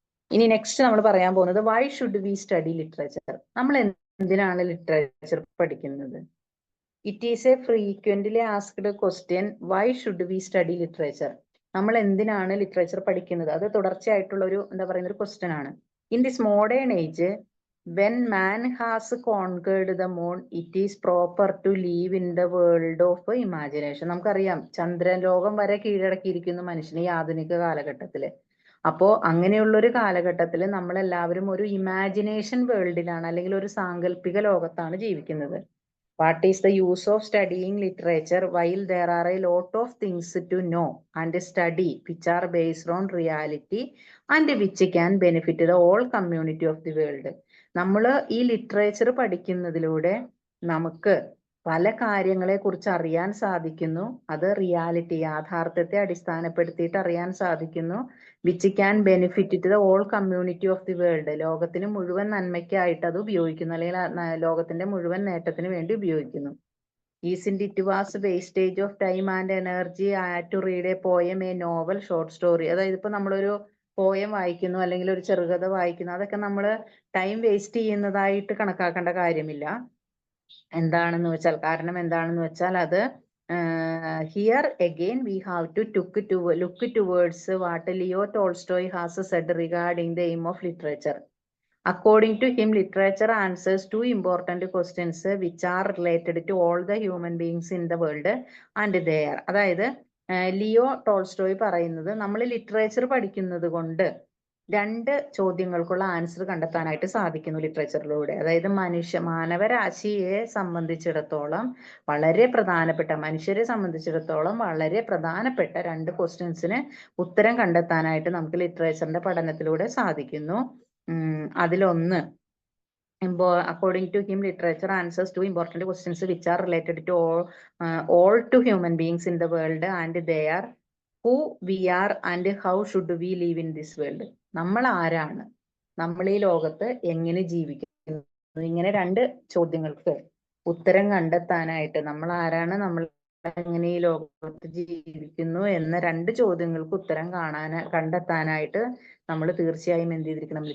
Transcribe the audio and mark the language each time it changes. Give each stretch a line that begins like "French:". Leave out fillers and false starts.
Malayalam: ഇനി നെക്സ്റ്റ് നമ്മൾ പറയാൻ പോകുന്നത്
English: Why should we study literature.
Malayalam: നമ്മൾ എന്തിനാണ് ലിറ്ററേച്ചർ പഠിക്കുന്നത്?
English: It is a frequently asked question. Why should we study literature?
Malayalam: നമ്മൾ എന്തിനാണ് ലിറ്ററേച്ചർ പഠിക്കുന്നത്? അത് തുടർച്ചയായിട്ടുള്ള ഒരു എന്താ പറയുന്ന ഒരു ക്വസ്റ്റ്യൻ ആണ്.
English: In this modern age when man has conquered the moon, it is proper to live in the world of imagination.
Malayalam: നമുക്കറിയാം ചന്ദ്രൻ ലോകം വരെ കീഴടക്കിയിരിക്കുന്നു മനുഷ്യന് ഈ ആധുനിക കാലഘട്ടത്തില്. അപ്പോ അങ്ങനെയുള്ള ഒരു കാലഘട്ടത്തിൽ നമ്മൾ എല്ലാവരും ഒരു ഇമാജിനേഷൻ വേൾഡിലാണ്, അല്ലെങ്കിൽ ഒരു സാങ്കല്പിക ലോകത്താണ് ജീവിക്കുന്നത്.
English: What is the use of studying literature while there are a lot of things to know and study which are based on reality and which can benefit the whole community of the world?
Malayalam: നമ്മൾ ഈ literature പഠിക്കുന്നതിലൂടെ നമുക്ക് പല കാര്യങ്ങളെ കുറിച്ച് അറിയാൻ സാധിക്കുന്നു. അത് റിയാലിറ്റി, യാഥാർത്ഥ്യത്തെ അടിസ്ഥാനപ്പെടുത്തിയിട്ട് അറിയാൻ സാധിക്കുന്നു.
English: Which can benefit to the all community of the world.
Malayalam: ലോകത്തിന് മുഴുവൻ നന്മയ്ക്കായിട്ട് അത് ഉപയോഗിക്കുന്നു, അല്ലെങ്കിൽ ലോകത്തിന്റെ മുഴുവൻ നേട്ടത്തിന് വേണ്ടി ഉപയോഗിക്കുന്നു.
English: Isn't it was wastage of time and energy to read a poem, a novel, short story?
Malayalam: അതായത് ഇപ്പൊ നമ്മളൊരു പോയം വായിക്കുന്നു അല്ലെങ്കിൽ ഒരു ചെറുകഥ വായിക്കുന്നു, അതൊക്കെ നമ്മൾ ടൈം വേസ്റ്റ് ചെയ്യുന്നതായിട്ട് കണക്കാക്കേണ്ട കാര്യമില്ല. എന്താണെന്ന് വെച്ചാൽ, കാരണം എന്താണെന്ന് വെച്ചാൽ അത്
English: Here again we have to look towards what Leo Tolstoy has said regarding the aim of literature. According to him, literature answers two important questions which are related to all the human beings in the world and there.
Malayalam: അതായത് Leo Tolstoy പറയുന്നത് നമ്മൾ literature പഠിക്കുന്നത് കൊണ്ട് രണ്ട് ചോദ്യങ്ങൾക്കുള്ള answer കണ്ടെത്താനായിട്ട് സാധിക്കുന്നു ലിറ്ററേച്ചറിലൂടെ. അതായത് മാനവരാശിയെ സംബന്ധിച്ചിടത്തോളം വളരെ പ്രധാനപ്പെട്ട, മനുഷ്യരെ സംബന്ധിച്ചിടത്തോളം വളരെ പ്രധാനപ്പെട്ട രണ്ട് ക്വസ്റ്റ്യൻസിന് ഉത്തരം കണ്ടെത്താനായിട്ട് നമുക്ക് ലിറ്ററേച്ചറിന്റെ പഠനത്തിലൂടെ സാധിക്കുന്നു. അതിലൊന്ന്,
English: according to him, literature answers two important questions which are related to all to human beings in the world and they are who we are and how should we live in this world.
Malayalam: നമ്മൾ ആരാണ്, നമ്മൾ ഈ ലോകത്ത് എങ്ങനെ ജീവിക്കുന്നു, ഇങ്ങനെ രണ്ട് ചോദ്യങ്ങൾക്ക് ഉത്തരം കണ്ടെത്താനായിട്ട്, നമ്മൾ ആരാണ്, നമ്മൾ എങ്ങനെ ഈ ലോകത്ത് ജീവിക്കുന്നു എന്ന രണ്ട് ചോദ്യങ്ങൾക്ക് ഉത്തരം കണ്ടെത്താനായിട്ട് നമ്മൾ തീർച്ചയായും എന്ത് ചെയ്തിരിക്കണം?